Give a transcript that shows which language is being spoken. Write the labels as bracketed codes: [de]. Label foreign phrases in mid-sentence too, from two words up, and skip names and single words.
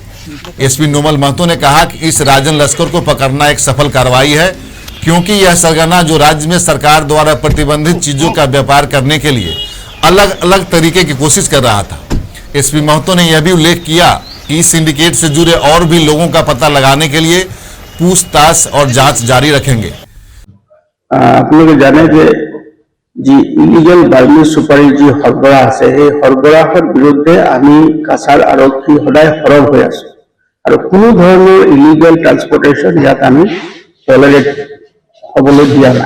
[hi] एसपी नोमल महतो ने कहा कि इस राजन लश्कर को पकड़ना एक सफल कार्रवाई है, क्योंकि यह सरगना जो राज्य में सरकार द्वारा प्रतिबंधित चीजों का व्यापार करने के लिए अलग अलग तरीके की कोशिश कर रहा था। एसपी महतो ने यह भी उल्लेख किया कि इस सिंडिकेट से जुड़े और भी लोगों का पता लगाने के लिए पूछताछ और जांच जारी रखेंगे। [as] আপোনালোকে জানে যে যি ইলিগেল বাৰ্মি সুপাৰী যি সৰবৰাহ আছে, সেই সৰবৰাহৰ বিৰুদ্ধে আমি কাছাৰ আৰক্ষী সদায় সৰব হৈ আছো আৰু কোনো ধৰণৰ [en] illegal transportation [as] ইয়াত আমি টলাৰেট হ'বলৈ দিয়া নাই।